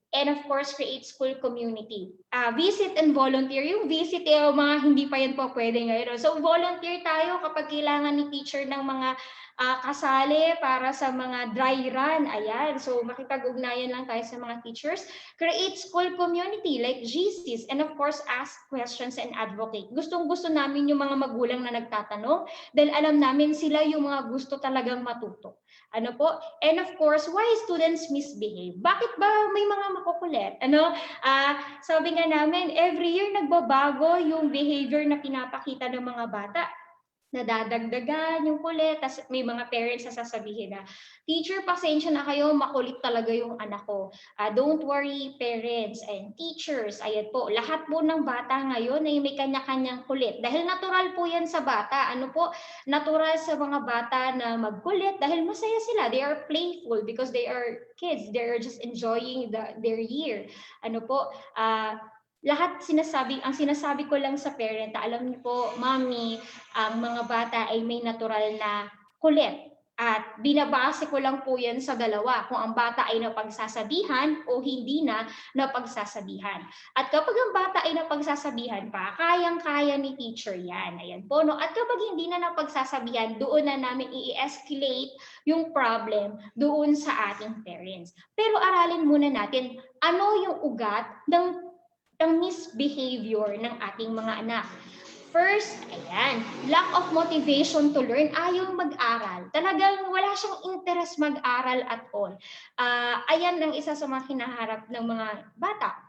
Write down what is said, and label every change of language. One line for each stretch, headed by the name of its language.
English: And of course, create school community. Visit and volunteer.
Filipino: Yung visit, mga hindi pa yan po pwede ngayon. So volunteer tayo kapag kailangan ni teacher ng mga kasali para sa mga dry run. Ayan, so makipag-ugnayan lang tayo sa mga teachers.
English: Create school community like GCs, and of course, ask questions and advocate.
Filipino: Gustong-gusto namin yung mga magulang na nagtatanong dahil alam namin sila yung mga gusto talagang matuto. Ano po?
English: And of course, why students misbehave?
Filipino: Bakit ba may mga makukulit? Sabi nga namin,
English: every year
Filipino: nagbabago yung behavior na pinapakita ng mga bata. Nadadagdagan yung kulit, tas may mga parents na sasabihin na, teacher, pasensya na kayo, makulit talaga yung anak ko.
English: Don't worry, parents and teachers.
Filipino: Ayan po, lahat po ng bata ngayon ay may kanya-kanyang kulit. Dahil natural po yan sa bata. Ano po, natural sa mga bata na magkulit dahil masaya sila.
English: They are playful because they are kids. They are just enjoying their year.
Filipino: Ano po, lahat ang sinasabi ko lang sa parent, alam niyo po, mommy, ang mga bata ay may natural na kulit. At binabase ko lang po yan sa dalawa, kung ang bata ay napagsasabihan o hindi na napagsasabihan. At kapag ang bata ay napagsasabihan pa, kayang-kaya ni teacher yan. Ayan po, no? At kapag hindi na napagsasabihan, doon na namin i-escalate yung problem doon sa ating parents. Pero aralin muna natin, ano yung ugat ng misbehavior ng ating mga anak.
English: First, ayan, lack of motivation to learn,
Filipino: ayaw mag-aral. Talagang wala siyang interest mag-aral
English: at all.
Filipino: Ayan ang isa sa mga kinaharap ng mga bata.